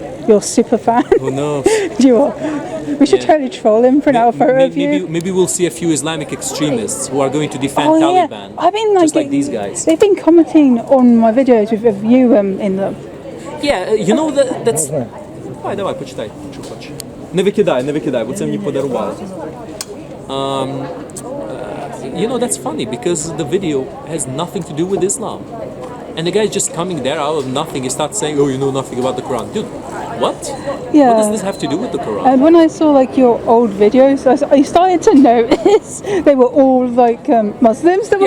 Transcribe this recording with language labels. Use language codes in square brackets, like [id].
[en] Your super fan. Who knows? We should totally troll him for an hour photo of you. Maybe we'll see a few Islamic extremists who are going to defend Oh, yeah. Taliban. I mean, just like these guys. They've been commenting on my videos of you in them. Yeah, you know that's. [uk] Давай, почитай, що хочеш. Не викидай, бо це мені подарували. [en] You know, that's funny because the video has nothing to do with Islam. And the guy's just coming there out of nothing. He starts saying, "Oh, you know nothing about the Quran." Dude, what? Yeah. What does this have to do with the Quran? And when I saw like your old videos, I started to notice they were all like Muslims that were